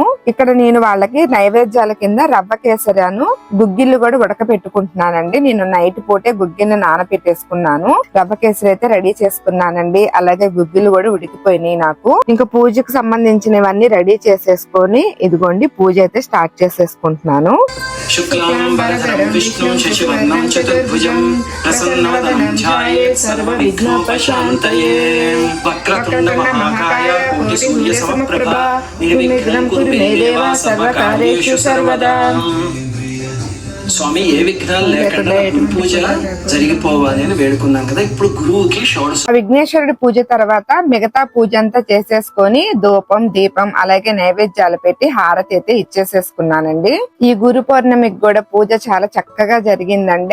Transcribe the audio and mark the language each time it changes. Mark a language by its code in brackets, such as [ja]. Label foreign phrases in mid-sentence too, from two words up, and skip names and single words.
[te] ఇక్కడ నేను వాళ్ళకి నైవేద్యాల కింద రవ్వ కేసరాను గుగ్గిళ్ళు కూడా ఉడకపెట్టుకుంటున్నానండి. నేను నైట్ పూటే గుగ్గిళ్ళు నానపెట్టేసుకున్నాను. రవ్వ కేసరి అయితే రెడీ చేసుకున్నానండి. అలాగే గుగ్గిళ్ళు కూడా ఉడికిపోయినాయి నాకు. ఇంకా పూజకు సంబంధించినవన్నీ రెడీ చేసేసుకొని ఇదిగోండి పూజ అయితే స్టార్ట్ స్టార్ట్ చేసేసుకుంటున్నాను. [sa] शुक्लाम्बरधरं विष्णुं शशिवर्णं चतुर्भुजं प्रसन्नवदनं ध्यायेत् सर्वविघ्नोपशान्तये वक्रतुण्ड महाकाय कोटिसूर्यसमप्रभा निर्विघ्नं कुरु मे देव सर्वकार्येषु सर्वदा. [te] స్వామి ఏ విఘ్నాలు లేకుండా పూజ జరిగిపోవాలి అని వేడుకున్నాం కదా. ఇప్పుడు గురువుకి షోడశ విఘ్నేశ్వరుడి పూజ తర్వాత మిగతా పూజ అంతా చేసేసుకొని ధూపం దీపం అలాగే నైవేద్యాలు పెట్టి హారతి అయితే ఇచ్చేసేసుకున్నానండి. ఈ గురు పౌర్ణమికి కూడా పూజ చాలా చక్కగా జరిగిందండి.